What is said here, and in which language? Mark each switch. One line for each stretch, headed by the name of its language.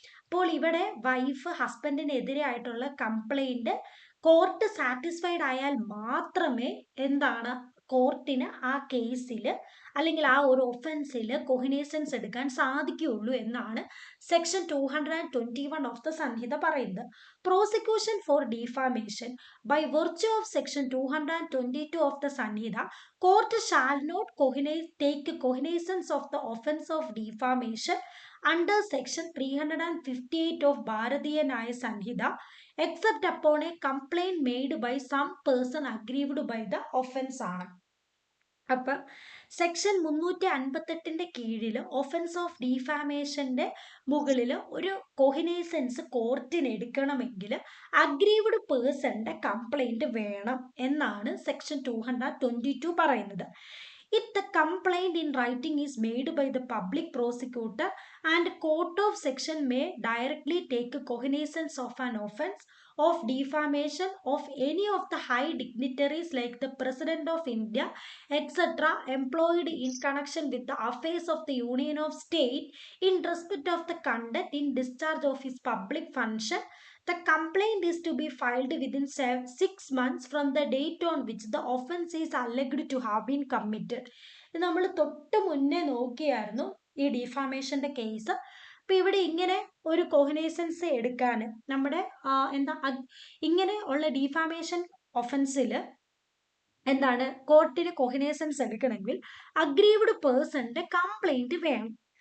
Malayalam: അപ്പോൾ ഇവിടെ വൈഫ് ഹസ്ബൻഡിനെതിരെ ആയിട്ടുള്ള കംപ്ലൈന്റ് കോർട്ട് സാറ്റിസ്ഫൈഡ് ആയാൽ മാത്രമേ എന്താണ് കോർട്ടിന് ആ കേസിൽ അല്ലെങ്കിൽ ആ ഒരു ഒഫൻസിൽ കൊഹിനേസൻസ് എടുക്കാൻ സാധിക്കുകയുള്ളൂ എന്നാണ് സെക്ഷൻ 221 ഓഫ് ദ സംഹിത പറയുന്നത്.
English: prosecution for defamation by virtue of section 222 of the Sanhita, court shall not take cognizance of the offence of defamation under section 358 of Bharatiya Nyaya Sanhita except upon a complaint made by some person aggrieved by the offence
Malayalam: ആണ്. അപ്പം section 358 കീഴിൽ offence of ഡീഫാമേഷന്റെ മുകളിൽ ഒരു കൊഹിനേസൻസ് കോർട്ടിന് എടുക്കണമെങ്കിൽ aggrieved പേഴ്സന്റെ complaint വേണം എന്നാണ് section 222 പറയുന്നത്.
English: If the complaint in writing is made by the public prosecutor and court of section may directly take cognizance of an offence of defamation of any of the high dignitaries like the President of India, etc., employed in connection with the affairs of the Union of State in respect of the conduct in discharge of his public function, the complaint is to be filed within 6 months from the date on which the offence is alleged to have been committed.
Malayalam: നമ്മൾ തൊട്ട് മുന്നേ നോക്കിയായിരുന്നു ഈ ഡിഫാമേഷന്റെ case. അപ്പൊ ഇവിടെ ഇങ്ങനെ ഒരു കോഹിനേസൻസ് എടുക്കാൻ നമ്മുടെ ഇങ്ങനെ ഉള്ള ഡിഫാമേഷൻ ഒഫൻസിൽ എന്താണ് കോർട്ടിന് കൊഹിനേസൻസ് എടുക്കണമെങ്കിൽ അഗ്രീവ്ഡ് പേഴ്സന്റെ കംപ്ലൈന്റ് വേണം.